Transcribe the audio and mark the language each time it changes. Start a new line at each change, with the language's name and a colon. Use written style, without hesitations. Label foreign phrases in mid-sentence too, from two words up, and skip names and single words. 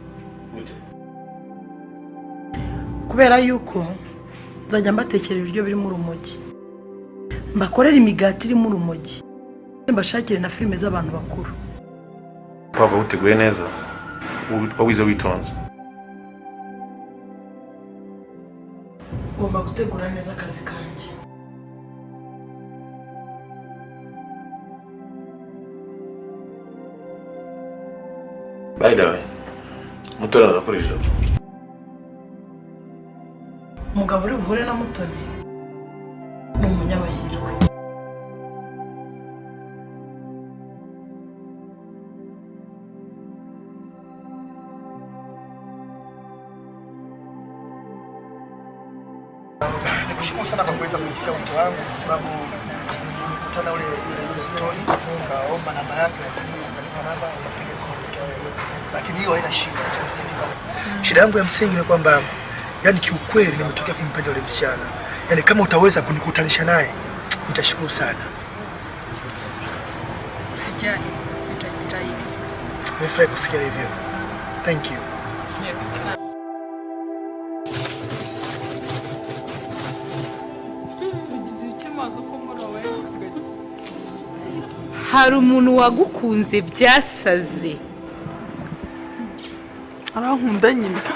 Kinyarwanda: Kubera yuko nzajya mbatekera ibiryo biri mu rumogi, mbakorera imigati iri mu rumogi, mbashakire na filime z'abantu bakuru. Papa uteguye neza, wawize witonze. Ngomba gutegura neza akazi kanjye.
English: By the way,
Kinyarwanda: Mutoni arakoresha. Umugabo uri buhure na Mutoni ni umunyabahirwe.
Swahili: Nikushukuru sana kwa kuweza kuitika wito wangu kwa sababu kutana ule story nikaomba namba yake akanipa namba nikapiga simu kwa wewe. Lakini hiyo haina shida cha msingi. Shida yangu ya msingi ni kwamba yani kiukweli nimetokea kumpenda yule msichana. Yani kama utaweza kunikutanisha naye nitashukuru sana. Usijali, nitajitahidi. Nimefurahi kusikia hivyo.
English: Thank you.
Kinyarwanda: Hari umuntu wagukunze byasaze. Arankunda nyine.